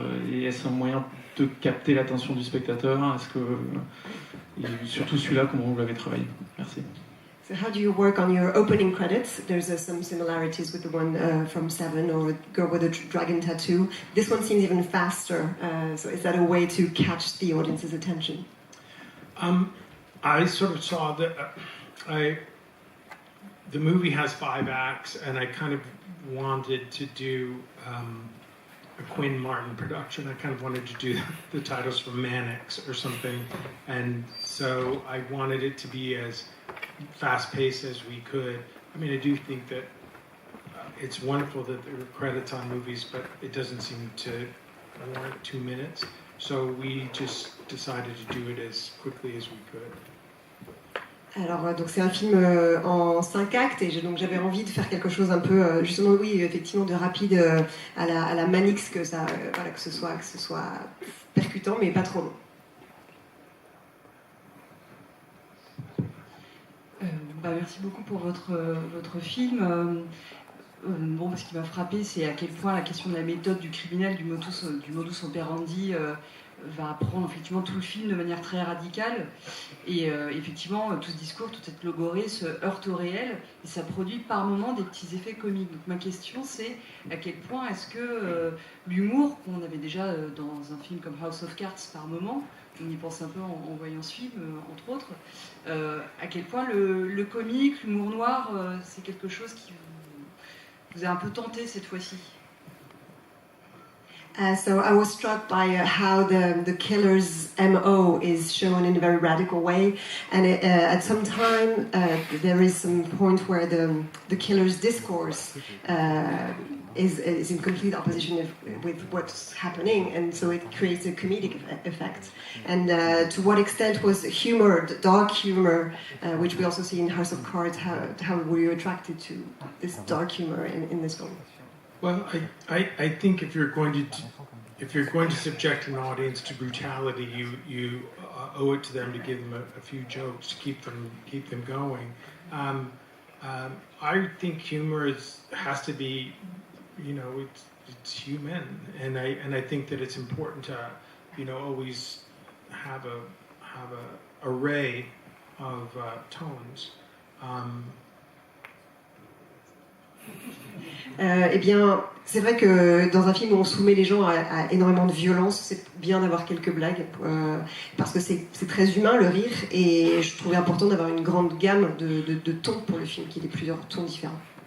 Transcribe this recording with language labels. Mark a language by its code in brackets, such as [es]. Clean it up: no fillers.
[fr] Et est-ce un moyen de capter l'attention du spectateur? Et surtout celui-là, comment vous l'avez travaillé? Merci. [en] So how do you work on your opening credits? There's some similarities with the one from Seven or Girl with a Dragon Tattoo. This one seems even faster. So is that a way to catch the audience's attention? I sort of saw that the movie has 5 acts, and I kind of wanted to do a Quinn Martin production. I kind of wanted to do the titles from Mannix or something, and so I wanted it to be as fast-paced as we could. I mean, I do think that it's wonderful that there are credits on movies, but it doesn't seem to warrant 2 minutes. So we just decided to do it as quickly as we could. [fr] Alors, donc c'est un film en 5 actes, et donc j'avais envie de faire quelque chose un peu, justement, oui, effectivement, de rapide à la Mannix, que ce soit percutant, mais pas trop long. Merci beaucoup pour votre film. Ce qui m'a frappé, c'est à quel point la question de la méthode du criminel, du modus operandi, va prendre effectivement tout le film de manière très radicale. Et effectivement, tout ce discours, toute cette logorée se heurte au réel et ça produit par moments des petits effets comiques. Donc ma question, c'est à quel point est-ce que l'humour, qu'on avait déjà dans un film comme House of Cards par moment, on y pense un peu en voyant ce film, entre autres, à quel point le comique, l'humour noir, c'est quelque chose qui vous a un peu tenté cette fois-ci? [en] So I was struck by how the killer's MO is shown in a very radical way, and at some time there is some point where the killer's discourse is in complete opposition with what's happening, and so it creates a comedic effect. And to what extent was humor, dark humor, which we also see in House of Cards, how were you attracted to this dark humor in this film? Well, I think if you're going to subject an audience to brutality, you owe it to them to give them a few jokes to keep them going. I think humor has to be, it's human, and I think that it's important to, always have a array of tones. [fr] Eh bien, c'est vrai que dans un film où on soumet les gens à énormément de violence, c'est bien d'avoir quelques blagues, parce que c'est très humain le rire, et je trouvais important d'avoir une grande gamme de tons pour le film, qu'il y ait plusieurs tons différents.